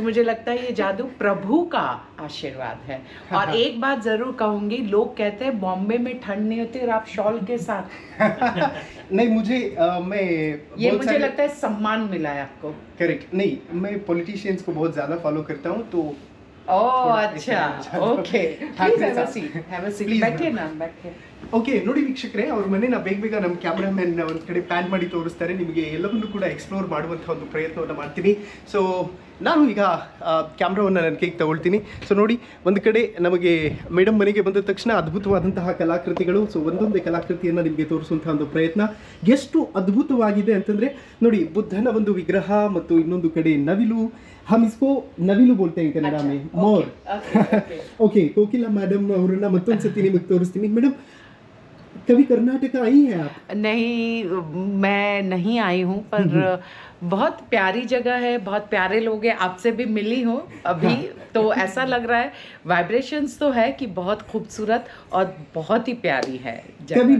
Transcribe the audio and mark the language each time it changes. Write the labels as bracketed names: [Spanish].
[Hindi] मुझे लगता है ये जादू प्रभु का आशीर्वाद है। और एक बात जरूर कहूंगी, लोग कहते हैं बॉम्बे में ठंड नहीं होती और आप शॉल के साथ नहीं, मुझे मैं ये मुझे लगता है सम्मान मिला है आपको। करेक्ट। नहीं, मैं पॉलिटिशियंस को बहुत ज्यादा फॉलो करता हूँ तो। ओह अच्छा, okay, [English] please have a seat, have a seat, [Hindi] बैठिए ना, बैठिए। [Kannada] ಓಕೆ, ನೋಡಿ ವೀಕ್ಷಕರೇ, ಅವ್ರ ಮನೆನ ಬೇಗ ನಮ್ಮ ಕ್ಯಾಮ್ರಾಮನ್ ಒಂದು ಕಡೆ ಪ್ಯಾನ್ ಮಾಡಿ ತೋರಿಸ್ತಾರೆ, ನಿಮಗೆ ಎಲ್ಲವನ್ನೂ ಕೂಡ ಎಕ್ಸ್ಪ್ಲೋರ್ ಮಾಡುವಂಥ ಒಂದು ಪ್ರಯತ್ನವನ್ನು ಮಾಡ್ತೀನಿ। ಸೊ ನಾನು ಈಗ ಕ್ಯಾಮ್ರಾವನ್ನು ನನ್ನ ಕೈಗೆ ತಗೊಳ್ತೀನಿ। ಸೊ ನೋಡಿ, ಒಂದು ಕಡೆ ನಮಗೆ ಮೇಡಮ್ ಮನೆಗೆ ಬಂದ ತಕ್ಷಣ ಅದ್ಭುತವಾದಂತಹ ಕಲಾಕೃತಿಗಳು। ಸೊ ಒಂದೊಂದೇ ಕಲಾಕೃತಿಯನ್ನು ನಿಮಗೆ ತೋರಿಸುವಂಥ ಒಂದು ಪ್ರಯತ್ನ ಎಷ್ಟು ಅದ್ಭುತವಾಗಿದೆ ಅಂತಂದರೆ ನೋಡಿ, ಬುದ್ಧನ ಒಂದು ವಿಗ್ರಹ ಮತ್ತು ಇನ್ನೊಂದು ಕಡೆ ನವಿಲು। [Hindi] हम इसको नविलु बोलते हैं कन्नड़ा में, मोर। [Kannada] ओके, कोकिला मैडम ಅವರನ್ನ ಮತ್ತೊಂದು ಸತಿ ನಿಮಗೆ ತೋರಿಸ್ತೀನಿ। [Hindi] ಮೇಡಮ್ कभी कर्नाटक आई हैं आप? नहीं, मैं नहीं आई हूँ, पर बहुत प्यारी जगह है, बहुत प्यारे लोग हैं, आपसे भी मिली हूँ अभी। तो ऐसा लग रहा है वाइब्रेशंस तो है कि बहुत खूबसूरत और बहुत ही प्यारी है जगह।